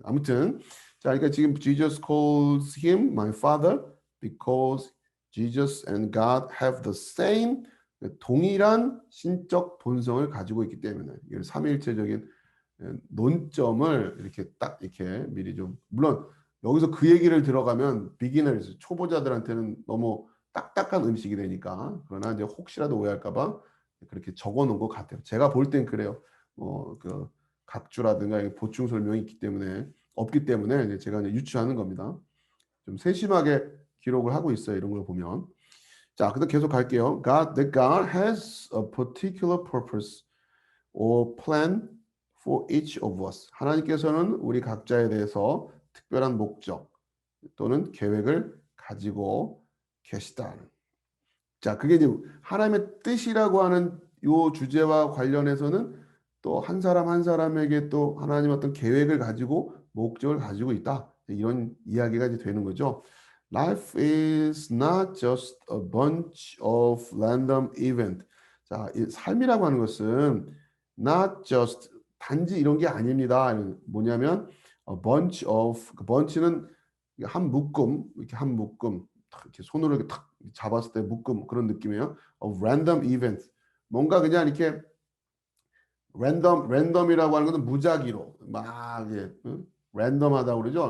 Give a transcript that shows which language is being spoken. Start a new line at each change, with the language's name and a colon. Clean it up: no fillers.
Korean: 아무튼 자, 그러니까 지금
English: Jesus calls him my father because Jesus and God have the same
Korean: 동일한 신적 본성을 가지고 있기 때문에 이걸 삼위일체적인 논점을 이렇게 딱 이렇게 미리 좀 물론 여기서 그 얘기를 들어가면 비기너스 초보자들한테는 너무 딱딱한 음식이 되니까 그러나 이제 혹시라도 오해할까봐 그렇게 적어놓은 것 같아요. 제가 볼 땐 그래요. 그 각주라든가 보충 설명이 있기 때문에 없기 때문에 이제 제가 이제 유추하는 겁니다. 좀 세심하게 기록을 하고 있어요. 이런 걸 보면. 자, 그다음 계속 갈게요.
English: God has a particular purpose or plan for each of us.
Korean: 하나님께서는 우리 각자에 대해서 특별한 목적 또는 계획을 가지고 계시다. 자, 그게 이제 하나님의 뜻이라고 하는 요 주제와 관련해서는 또 한 사람 한 사람에게 또 하나님 어떤 계획을 가지고 목적을 가지고 있다. 이런 이야기가 이제 되는 거죠.
English: Life is not just a bunch of random event.
Korean: 자, 이 삶이라고 하는 것은
English: not just
Korean: 단지 이런 게 아닙니다. 뭐냐면
English: a bunch of
Korean: 그 bunch는 한 묶음 이렇게 한 묶음 이렇게 손으로 이렇게 탁 잡았을 때 묶음 그런 느낌이에요.
English: of random events
Korean: 뭔가 그냥 이렇게 랜덤이라고 하는 것은 무작위로 막 이게 랜덤하다고 그러죠.